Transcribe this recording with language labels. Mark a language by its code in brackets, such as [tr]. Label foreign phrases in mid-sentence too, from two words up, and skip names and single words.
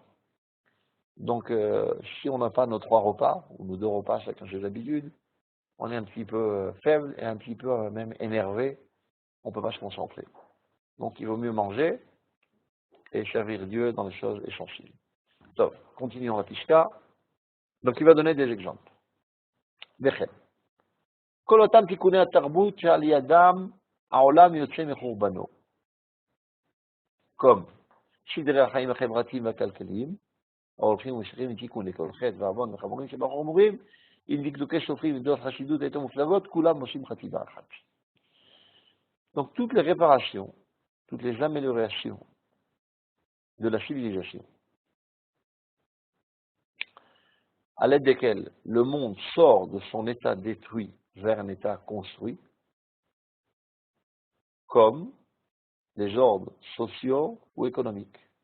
[fr] Donc, si on n'a pas nos 3 repas, ou nos 2 repas, chacun ses habitudes, on est un petit peu faible et un petit peu même énervé. On ne peut pas se concentrer. Donc, il vaut mieux manger et servir Dieu dans les choses essentielles. Donc, continuons la pishka. Donc, il va donner des exemples. Bechem. [he] כל אותם תיקוני התרבות שעל ידם העולם יוצא מחורבנו. comme סדרי החיים החברתיים והכלכליים, ההולכים ומשכים לתיקון לכל חטא ועוון וחמורים שבחור אמורים, עם דקדוקי סופרים ודעות חסידות היותר מופלגות, כולם עושים חטיבה אחת. [fr] Donc toutes les réparations, toutes les améliorations de la civilisation, à l'aide desquelles le monde sort de son état détruit vers un état construit, comme les ordres sociaux ou économiques.